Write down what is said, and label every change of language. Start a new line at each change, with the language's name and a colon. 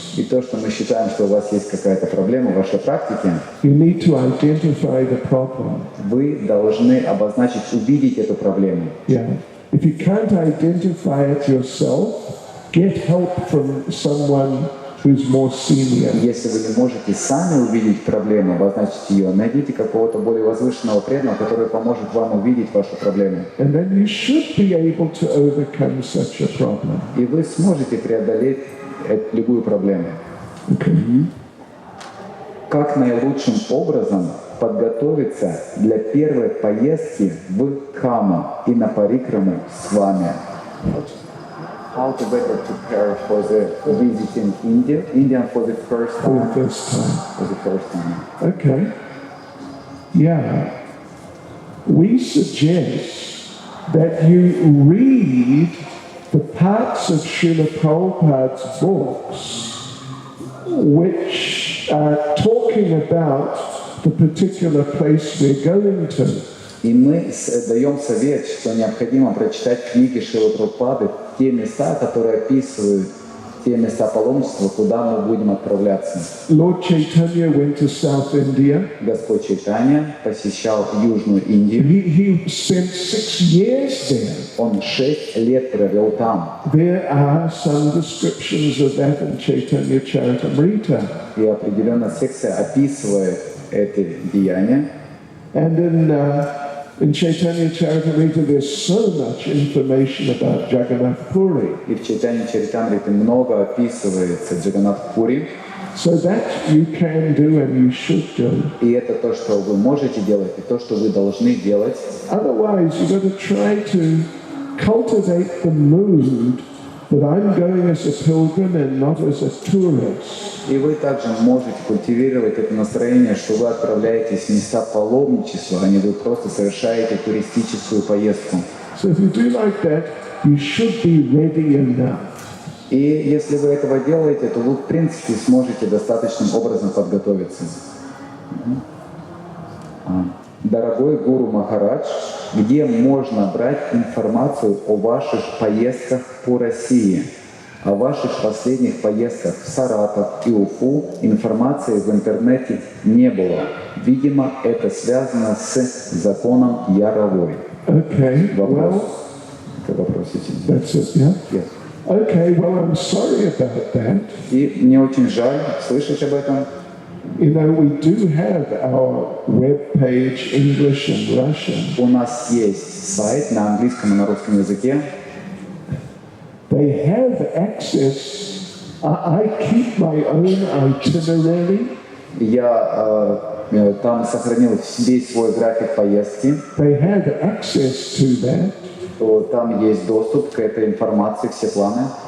Russian: И то, что мы считаем, что у вас есть какая-то проблема в вашей практике,
English: You need to identify the problem.
Russian: вы должны обозначить, увидеть эту проблему.
English: Yeah. If you can't identify it yourself, get help from someone who's more senior.
Russian: Если вы не можете сами увидеть проблему, обозначить ее, найдите какого-то более возвышенного преданного, который поможет вам увидеть вашу проблему.
English: And then you should be able to overcome such a problem.
Russian: И вы сможете преодолеть любую проблему.
English: Okay.
Russian: Как наилучшим образом подготовиться для первой поездки в Дхамму и на парикраму с вами?
English: How to better prepare for the visiting India for the first For time? the first time. For the first time. Okay. Yeah. We suggest that you read the parts of Srila Prabhupada's books which are talking about the particular place we're going to.
Russian: И мы даем совет, что необходимо прочитать книги Шрилы Прабхупады, те места, которые описывают те места паломничества, куда мы будем отправляться.
English: Lord Chaitanya went to South India.
Russian: Господь Чайтанья посещал Южную Индию.
English: He spent 6 years there.
Russian: Он 6 лет провел там.
English: There are some descriptions of that in Chaitanya Charitamrita.
Russian: И определенная секция описывает эти деяния.
English: And in Chaitanya Charitamrita there's so much information about Jagannath Puri.
Russian: И в Чайтанье Чаритамрите много описывается Джаганнат Пури.
English: So that you can do and you should do.
Russian: И это то, что вы можете делать, и то, что вы должны делать.
English: Otherwise, you've got to try to cultivate the mood that I'm going as a pilgrim and not as a tourist.
Russian: И вы также можете культивировать это настроение, что вы отправляетесь в места паломничества, а не вы просто совершаете туристическую поездку.
English: So if you do like that, you should be ready enough.
Russian: И если вы этого делаете, то вы, в принципе, сможете достаточным образом подготовиться. Дорогой Гуру Махарадж, где можно брать информацию о ваших поездках по России? О ваших последних поездках в Саратов и Уфу информации в интернете не было. Видимо, это связано с законом Яровой.
English: Okay,
Russian: Вопрос.
English: well,
Russian: Это вопрос этим.
English: that's it, yeah? Yes. Okay, well, I'm sorry about that.
Russian: И мне очень жаль слышать об этом.
English: You know, we do have our web page, English and Russian.
Russian: У нас есть сайт на английском и на русском языке.
English: They have access. I keep my own itinerary.
Russian: Я там сохранил весь свой график поездки.
English: They have access to that.
Russian: То там есть доступ к этой информации, все планы.